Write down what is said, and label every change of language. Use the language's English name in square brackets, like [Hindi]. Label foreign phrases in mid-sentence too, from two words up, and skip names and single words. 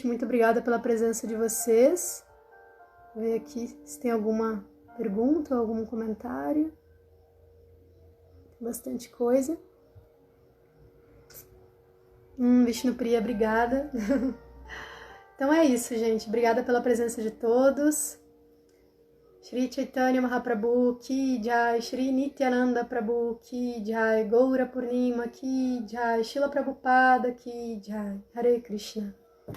[Portuguese] Muito obrigada pela presença de vocês. Vou ver aqui se tem alguma pergunta ou algum comentário. Bastante coisa. Vishnupriya, obrigada. Então é isso, gente. Obrigada pela presença de todos. [Hindi] श्री चैतन्य महाप्रभु की जय, श्री नित्यानन्द प्रभु की जय, गौर पूर्णिमा की जय, श्रील प्रभुपाद की जय. [Portuguese] Hare Krishna.